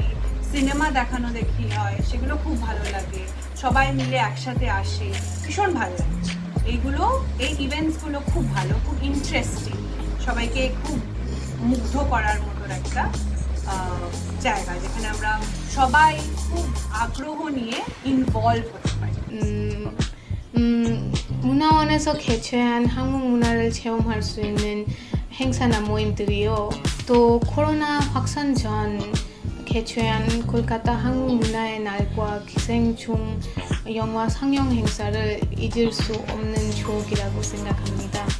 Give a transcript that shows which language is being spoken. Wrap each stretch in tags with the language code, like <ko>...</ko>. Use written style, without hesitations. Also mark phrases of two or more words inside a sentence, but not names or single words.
<bn>সিনেমা দেখানো দেখি হয়, সেগুলো খুব ভালো লাগে, সবাই মিলে একসাথে আসে, ভীষণ ভালো লাগে। এই ইভেন্টসগুলো খুব ভালো, খুব ইন্টারেস্টিং, সবাইকে খুব মুগ্ধ করার মতো একটা জায়গা যেখানে আমরা সবাই খুব আগ্রহ নিয়ে ইনভলভ হতে পারি।</bn> <ko>문화원에서 개최한 한국 문화를 체험할 수 있는 행사나 모임들이요. 또 코로나 확산 전 개최한 콜카타 한국 문화의 날과 기생충 영화 상영 행사를 잊을 수 없는 추억이라고 생각합니다.</ko>